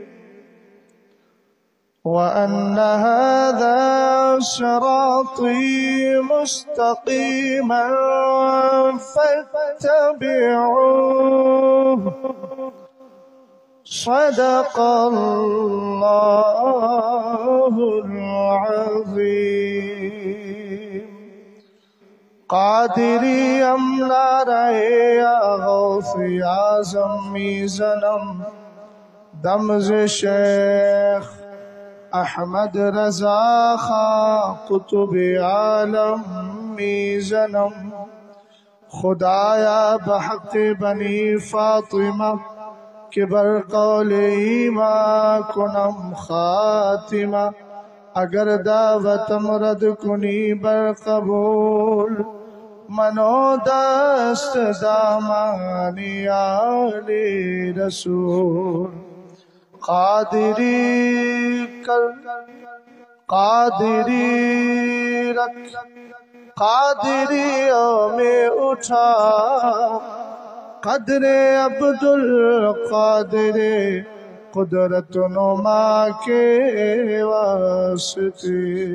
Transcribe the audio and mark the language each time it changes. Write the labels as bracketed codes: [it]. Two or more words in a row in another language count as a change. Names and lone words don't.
[ar] وأن هذا صراطي مستقيما فاتبعوه. صدق الله العظيم. [fa] قادری امنا رہے یا غوث اعظم میزنم، دمز شیخ احمد رضا خان قطب عالم میزنم. خدایا بحق بنی فاطمہ کہ برقول ایمان کنم خاتمہ، اگر دعوتم رد کنی برقبول، منو دست دامانی آلی رسول. [ur] قادریوں میں اٹھا قدر عبدالقادر، قدرت نما کے واسطے.